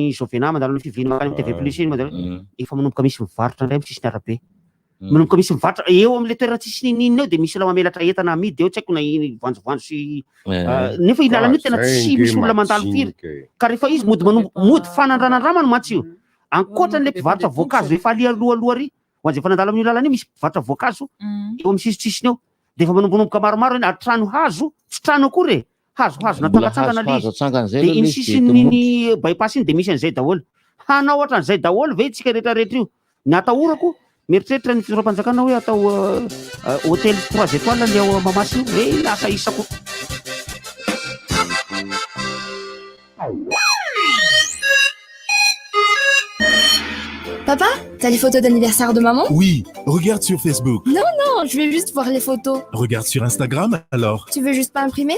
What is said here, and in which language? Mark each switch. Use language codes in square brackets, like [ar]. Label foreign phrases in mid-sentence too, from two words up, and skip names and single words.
[mg] Jovena mandalo ny fiviny makany TV plus iny mandalo efa manomboka misy mivarotra ndray amin'ny sisiny arabe manomboka misy mivarotra eo am'le toerana tsisiny iny eo de misy olona mamelatra entana amidy eo tsy haiko na voanjovoanjo sy nefa iny lalana io tena tsy misy olona mandalo firy ka rehefa izy mody fanandranandramany matsio ankoatran'le mpivarotra voankazo efa aloha ry hoan'izay efa nandalo amin'io lalana io misy mpivarotra voankazo eo amin'ny sisitsisiny eo de efa manombonomboka maromaro eny ary trano hazo tsy trano akory hazohazona tsangatsangana le izy de iny sisin'iny bypass iny de misy an'izay daholo hanao ohatra an'izay daholo ve tsika rehetrarehetra io ny atahorako mieritreritra ny fizoram-panjakana hoe atao [fr] hôtel 3 étoiles [mg] le ao Mahamasina io lasa isako. [fr] Papa, t'as les photos d'anniversaire de maman? Oui, regarde sur Facebook. Non, je vais juste voir les photos. Regarde sur Instagram, alors. Tu veux juste pas imprimer?